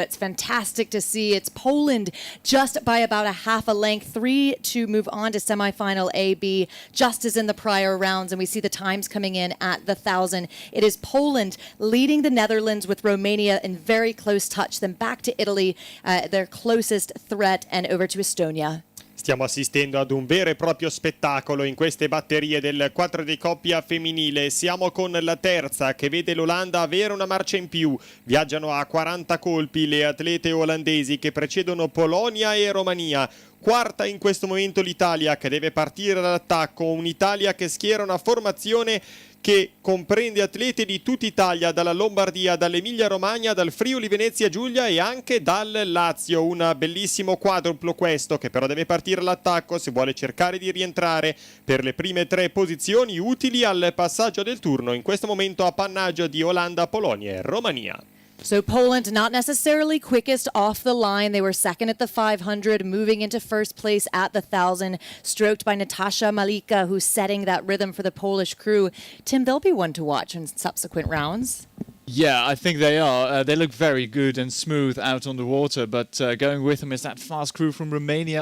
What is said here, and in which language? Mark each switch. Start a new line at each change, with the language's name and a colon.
English: It's fantastic to see. It's Poland just by about a half a length, 3 to move on to semifinal A, B, just as in the prior rounds. And we see the times coming in at the 1,000. It is Poland leading the Netherlands with Romania in very close touch, then back to Italy, their closest threat, and over to Estonia.
Italian: Stiamo assistendo ad un vero e proprio spettacolo in queste batterie del 4 di coppia femminile. Siamo con la terza che vede l'Olanda avere una marcia in più. Viaggiano a 40 colpi le atlete olandesi che precedono Polonia e Romania. Quarta in questo momento l'Italia che deve partire dall'attacco. Un'Italia che schiera una formazione che comprende atleti di tutta Italia, dalla Lombardia, dall'Emilia Romagna, dal Friuli Venezia Giulia e anche dal Lazio. Un bellissimo quadruplo questo che però deve partire all'attacco se vuole cercare di rientrare per le prime 3 posizioni utili al passaggio del turno. In questo momento appannaggio di Olanda, Polonia e Romania.
English: So Poland not necessarily quickest off the line. They were second at the 500, moving into first place at the 1,000, stroked by Natasha Malika, who's setting that rhythm for the Polish crew. Tim, they'll be one to watch in subsequent rounds. Yeah, I think they are. They look very good and smooth out on the water, but going with them is that fast crew from Romania.